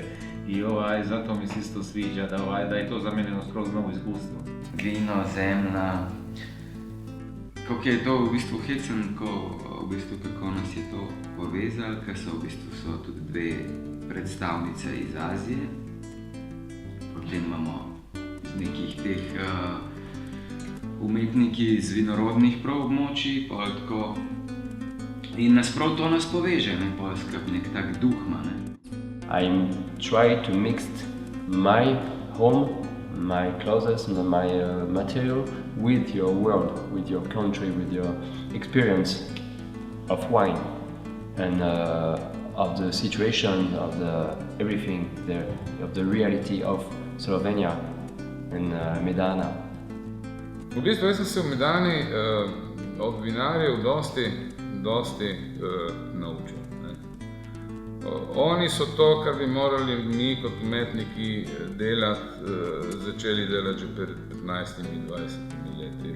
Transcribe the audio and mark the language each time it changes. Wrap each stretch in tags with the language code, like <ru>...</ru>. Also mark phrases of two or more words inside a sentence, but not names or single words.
<hr>I zato mi se isto sviđa da je to za mene skroz novo iskustvo.</hr> <sl>Vino, zemlja, kako je to v bistvu hecen, kako nas je to povezalo, ker so tudi dve predstavnice iz Azije. Potem imamo nekih teh umetniki iz vinorodnih območij, in nasprot to nas poveže, pol skrb nek tak duh ima.</sl> <en>I try to mix my home, my clothes and my material with your world, with your country, with your experience of wine and of the situation, of everything, of the reality of Slovenia and Medana.</en> <sl>V bistvu jaz sem se v Medani od vinarjev dosti naučil. Oni so to, kar bi morali mi kot umetniki začeli delati že pred 15-20 leti.</sl>